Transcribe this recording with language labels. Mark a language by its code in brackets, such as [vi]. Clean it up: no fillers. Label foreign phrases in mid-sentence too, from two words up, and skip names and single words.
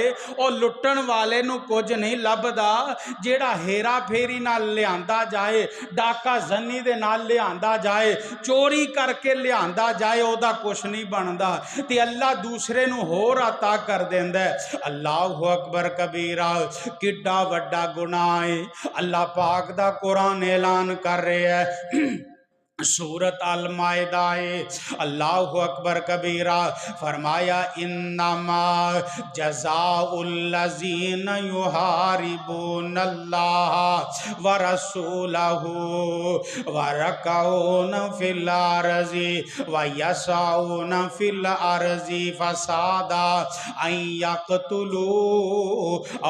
[pa] اور لٹن والے نوں کجھ نہیں لبھدا، جیہڑا ہیرا پھیری نال لیاندا جائے، ڈاکہ زنی دے نال لیاندا جائے، چوری کر کے لیاندا جائے، اوہدا کجھ نہیں بندا تے اللہ دوجے نوں ہور عطا کر دیندا ہے. [ar] الله أكبر كبيرا. [pa] کڈا وڈا گناہ ہے. اللہ پاک دا قرآن اعلان کر رہیا ہے، سورۃ المائدہ ہے. [ar] الله أكبر كبيرا. فرمایا إنما جزاء الذين يحاربون الله ورسوله و ركعون في الأرض ويسعون في الأرض فسادا أن يقتلوا أو